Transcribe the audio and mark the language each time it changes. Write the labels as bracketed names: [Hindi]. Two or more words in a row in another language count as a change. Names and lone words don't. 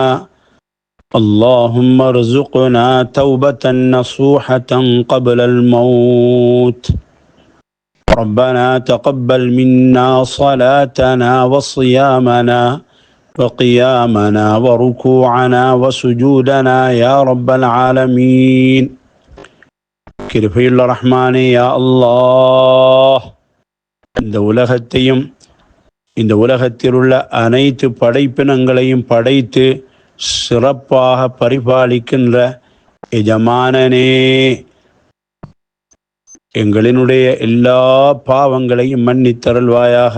[Arabic] اللهم ارزقنا توبة نصوحة قبل الموت. ربنا تقبل منا صلاتنا وصيامنا وقيامنا وركوعنا وسجودنا يا رب العالمين. [Tamil] கிருபையுள்ள ரஹ்மானே யா அல்லாஹ், இந்த உலகத்தையும் இந்த உலகத்தில் உள்ள அனைத்து படைப்பினங்களையும் படைத்து சிறப்பாக பரிபாலிக்கின்ற எஜமானனே, எங்களினுடைய எல்லா பாவங்களையும் மன்னித்தருள்வாயாக.